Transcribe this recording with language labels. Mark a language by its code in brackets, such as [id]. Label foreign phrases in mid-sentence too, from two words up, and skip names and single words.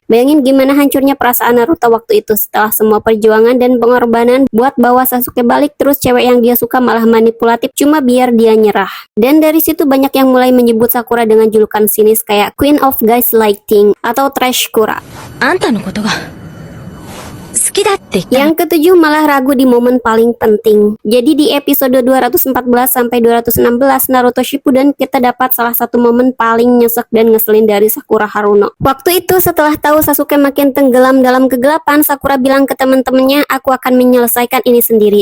[id] Bayangin gimana hancurnya perasaan Naruto waktu itu setelah semua perjuangan dan pengorbanan buat bawa Sasuke balik, terus cewek yang dia suka malah manipulatif cuma biar dia nyerah. Dan dari situ banyak yang mulai menyebut Sakura dengan julukan sinis kayak [en] Queen of Gaslighting [id] atau Trash Kura. [ja] あんたのことが好きだって言ったの。 [id] Yang ketujuh malah ragu di momen paling penting. Jadi di episode 214 sampai 216 Naruto Shippuden kita dapat salah satu momen paling nyesek dan ngeselin dari Sakura Haruno. Waktu itu setelah tahu Sasuke makin tenggelam dalam kegelapan, Sakura bilang ke teman-temannya, aku akan menyelesaikan ini sendiri.